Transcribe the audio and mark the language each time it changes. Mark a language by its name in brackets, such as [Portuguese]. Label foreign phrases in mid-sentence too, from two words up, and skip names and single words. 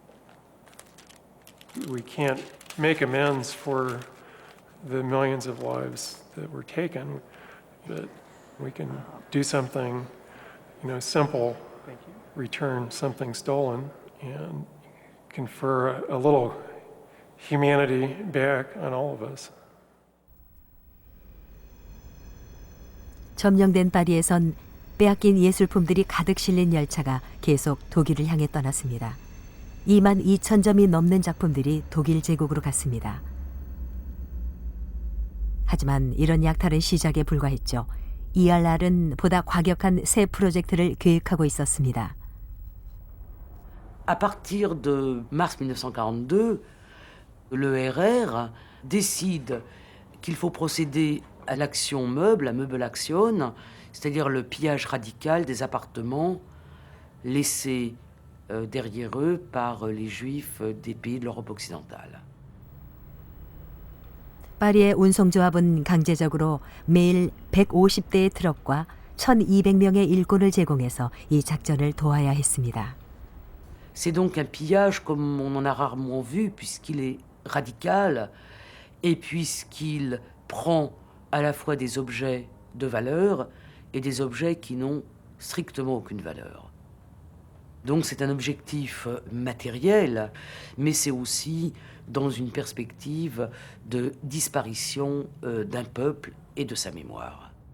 [English] We can't make amends for the millions of lives that were taken, but we can do something, simple, return something stolen, and confer a little humanity back on all of us. [Korean] 점령된 파리에선 빼앗긴 예술품들이 가득 실린 열차가 계속 독일을 향해 떠났습니다. 22,000점이 넘는 작품들이 독일 제국으로 갔습니다. 하지만 이런 약탈은 시작에 불과했죠. ERR은 보다 과격한 새 프로젝트를 계획하고 있었습니다. [French] À partir de mars 1942, l'ERR décide qu'il faut procéder à l'action meuble, la meuble action, c'est-à-dire le pillage radical des appartements laissés derrière eux par les Juifs des pays de l'Europe occidentale. [Korean] 파리의 운송조합은 강제적으로 매일 150대의 트럭과 1,200명의 일꾼을 제공해서 이 작전을 도와야 했습니다. [French] C'est donc un pillage comme on en a rarement vu, puisqu'il est radical et puisqu'il prend à la fois des objets de valeur et des objets qui n'ont strictement aucune valeur. Donc c'est un objectif matériel, mais c'est aussi dans une perspective de disparition d'un peuple et de sa mémoire.